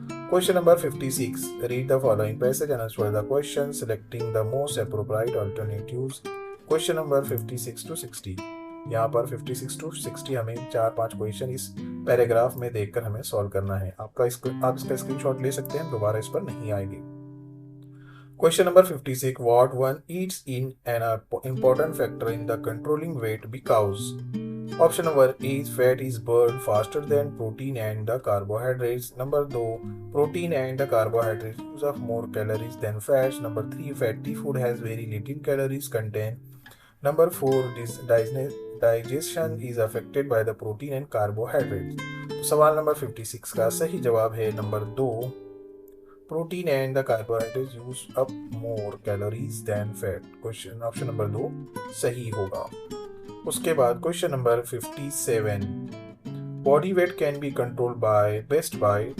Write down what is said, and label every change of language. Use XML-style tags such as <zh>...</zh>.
<en>Question number 56, read the following passage and answer the question selecting the most appropriate alternatives.</en> <hi>Question number 56 to 60, यहाँ पर 56 to 60 हमें 4-5 question इस paragraph में देखकर हमें सॉल्व करना है। आप इसका स्क्रीनशॉट ले सकते हैं, दोबारा इस पर नहीं आएगी।</hi> <en>Question number 56, what one eats in an important factor in the controlling weight because. Option number A, fat is burned faster than protein and the carbohydrates. Number 2, protein and the carbohydrates use up more calories than fats. Number 3, fatty food has very little calories content. Number 4, digestion is affected by the protein and carbohydrates.</en> <hi>तो सवाल number 56 का सही जवाब है number 2,</hi> <en>Protein and the carbohydrates use up more calories than fat.</en> <hi>Question option number 2 सही होगा। उसके बाद question number 57,</hi> <en>Body weight can be controlled by best by.</en>